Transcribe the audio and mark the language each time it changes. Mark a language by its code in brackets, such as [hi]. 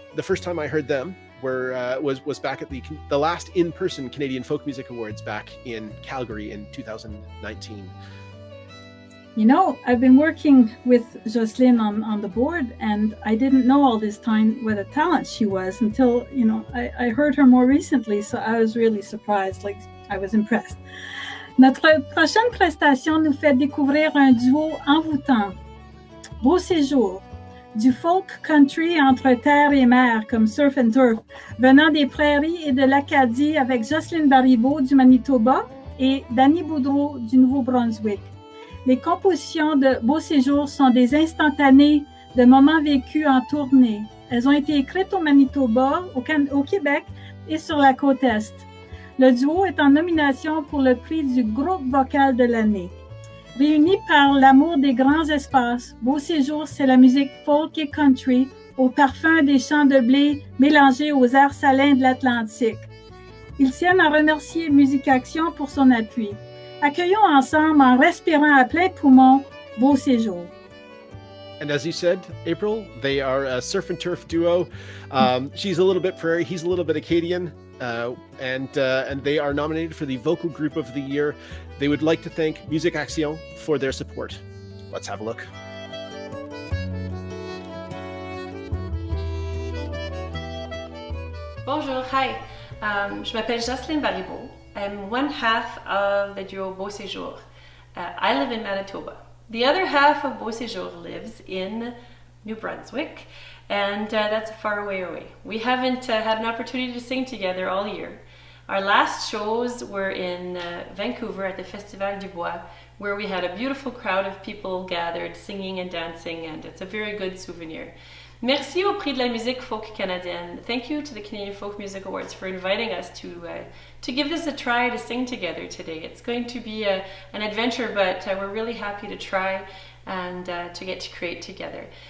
[en] The first time I heard them was back at the last in-person Canadian Folk Music Awards back in Calgary in 2019. You know, I've been working with Jocelyne on the board, and I didn't know all this time what a talent she was until, I heard her more recently, so I was really surprised, like I was impressed. [fr] Notre prochaine prestation nous fait découvrir un duo envoûtant, Beauséjour, du folk country entre terre et mer comme [en] surf and turf, [fr] venant des prairies et de l'Acadie avec Jocelyne Beribeau du Manitoba et Danny Boudreau du Nouveau-Brunswick. Les compositions de Beauséjour sont des instantanés de moments vécus en tournée. Elles ont été écrites au Manitoba, au Québec et sur la côte Est. Le duo est en nomination pour le prix du groupe vocal de l'année. Réunis par l'amour des grands espaces, Beauséjour, c'est la musique folk et country au parfum des champs de blé mélangés aux airs salins de l'Atlantique. Ils tiennent à remercier Musique Action pour son appui. Accueillons ensemble, en respirant à plein poumon, Beauséjour. [en] And as you said, April, they are a surf and turf duo. She's a little bit prairie, he's a little bit Acadian, and they are nominated for the Vocal Group of the Year. They would like to thank Musique Action for their support. Let's have a look. [fr] Bonjour, [en] hi. [fr] Je m'appelle Jocelyne Beribeau. [en] I'm one half of the duo Beauséjour. I live in Manitoba. The other half of Beauséjour lives in New Brunswick, and that's far away. We haven't had an opportunity to sing together all year. Our last shows were in Vancouver at the Festival du Bois, where we had a beautiful crowd of people gathered singing and dancing, and it's a very good souvenir. [fr] Merci au Prix de la musique folk canadienne. [en] Thank you to the Canadian Folk Music Awards for inviting us to give this a try to sing together today. It's going to be an adventure, but we're really happy to try and to get to create together.